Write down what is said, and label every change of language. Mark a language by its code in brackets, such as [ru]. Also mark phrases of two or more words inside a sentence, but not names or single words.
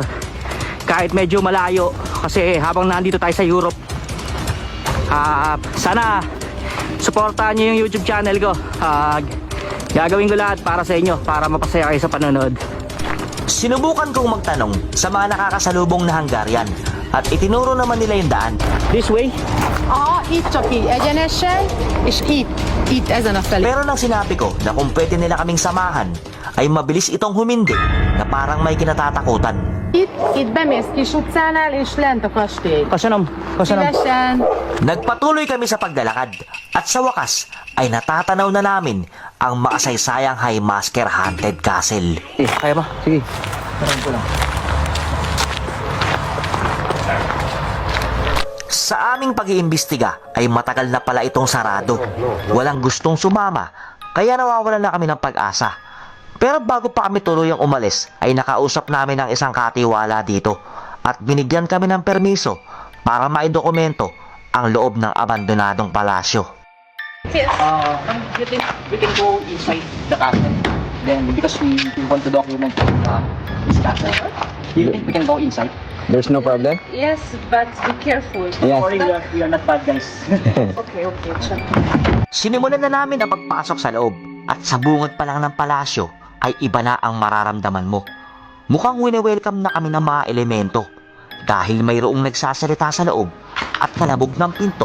[tl] Kahit medyo malayo kasi habang nandito tayo sa Europe. Sana suportahan niyo yung YouTube channel ko. Gagawin ko lahat para sa inyo para mapasaya kayo sa panonood. Sinubukan kong magtanong sa mga nakakasalubong na Hungarian at itinuro naman nila yung daan. [en] This way? [hu] Itt csak így egyenesen, és itt ezen a felé. [tl] Pero nang sinabi ko na kung pwede nila kaming samahan, ay mabilis itong humindi na parang may kinatatakutan. [hu] Itt bemész kis utcánál, és lent a kastély. Kasanam. Szívesen. [tl] Nagpatuloy kami sa paglalakad at sa wakas ay natatanaw na namin ang makasaysayang Highmasker Haunted Castle. Kaya ba? Sige. Parang ko lang. Sa aming pag-iimbestiga ay matagal na pala itong sarado. Walang gustong sumama, kaya nawawalan na kami ng pag-asa. Pero bago pa kami tuluyang umalis, ay nakausap namin ang isang katiwala dito at binigyan kami ng permiso para maidokumento ang loob ng abandonadong palasyo. [en] We can go inside the castle. Then because we want to document this castle, do you think we can go inside? There's no problem? Yes, but be careful. Yeah. Sorry, we are not bad guys. Okay. [tl] Sinimulan na namin ang pagpasok sa loob at sa bungad pa lang ng palasyo ay iba na ang mararamdaman mo. Mukhang wini-welcome na kami ng mga elemento dahil mayroong nagsasalita sa loob at kalabog ng pinto.